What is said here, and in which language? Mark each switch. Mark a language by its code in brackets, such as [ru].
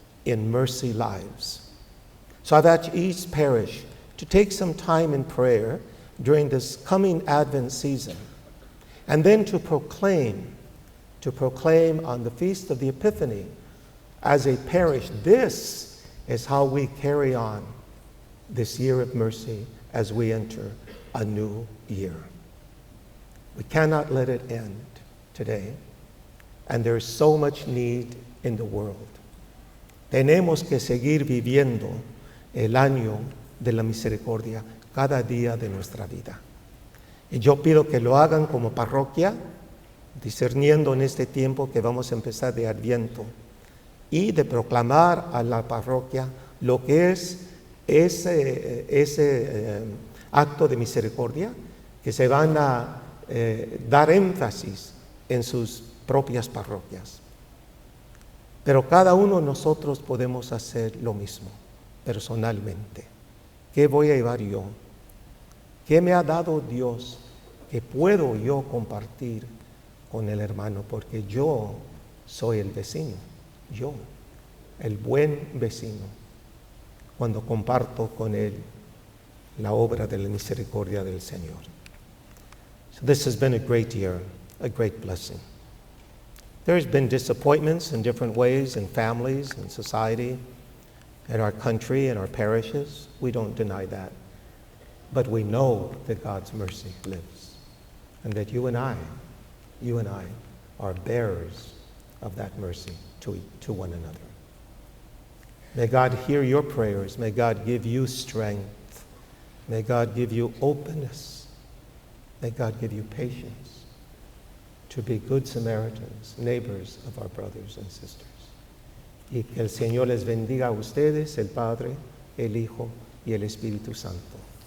[en] in mercy lives. So I've asked each parish to take some time in prayer during this coming Advent season, and then to proclaim on the Feast of the Epiphany as a parish, this is how we carry on this year of mercy as we enter a new year. We cannot let it end today, and there's so much need in the world. [es] Tenemos que seguir viviendo el año de la misericordia cada día de nuestra vida. Y yo pido que lo hagan como parroquia, discerniendo en este tiempo que vamos a empezar de Adviento, y de proclamar a la parroquia lo que es ese acto de misericordia, que se van a dar énfasis en sus propias parroquias. Pero cada uno de nosotros podemos hacer lo mismo, personalmente. ¿Qué voy a llevar yo? ¿Qué me ha dado Dios que puedo yo compartir con el hermano? Porque yo soy el vecino, yo, el buen vecino, cuando comparto con él la obra de la misericordia del Señor. [en] So this has been a great year, a great blessing. There's been disappointments in different ways in families, in society, in our country, in our parishes. We don't deny that. But we know that God's mercy lives, and that you and I are bearers of that mercy to one another. May God hear your prayers. May God give you strength. May God give you openness. May God give you patience to be good Samaritans, neighbors of our brothers and sisters. [es] Y que el Señor les bendiga a ustedes, el Padre, el Hijo y el Espíritu Santo.